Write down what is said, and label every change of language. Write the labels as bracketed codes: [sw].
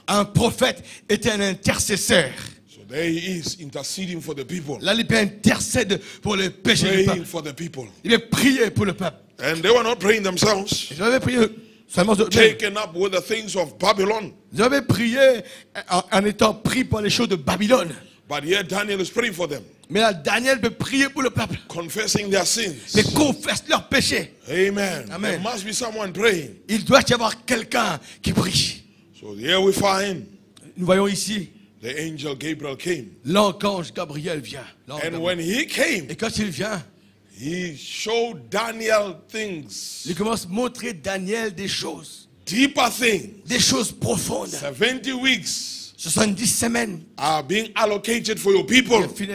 [fr] Un prophète est un intercesseur. [en] So there he is interceding for the people, [fr] Là, il peut intercéder pour les péchés du [en] praying [fr] peuple. [en] for the people. [fr] Il veut prier pour le peuple. [en] And they were not praying themselves, [fr] Ils avaient prié seulement eux-mêmes. [en] taken up with the things of Babylon. [fr] Ils avaient prié en étant pris par les choses de Babylone. [en] But here Daniel is praying for them, [fr] Mais là, Daniel peut prier pour le peuple. [en] confessing their sins. [fr] Mais confesse leurs péchés. Amen. Amen. [en] There must be someone praying. [fr] Il doit y avoir quelqu'un qui prie. [en] So here we find [fr] Nous voyons ici, [en] the angel Gabriel came. [fr] l'ange Gabriel vient. L'ange [en] And [fr] Gabriel. [en] when he came, [fr] Et quand il vient, [en] he showed Daniel things, [fr] il commence à montrer Daniel des choses. [en] deeper things. [fr] Des choses profondes. [en] 70 weeks [fr] 70 semaines [en] are being allocated for your people.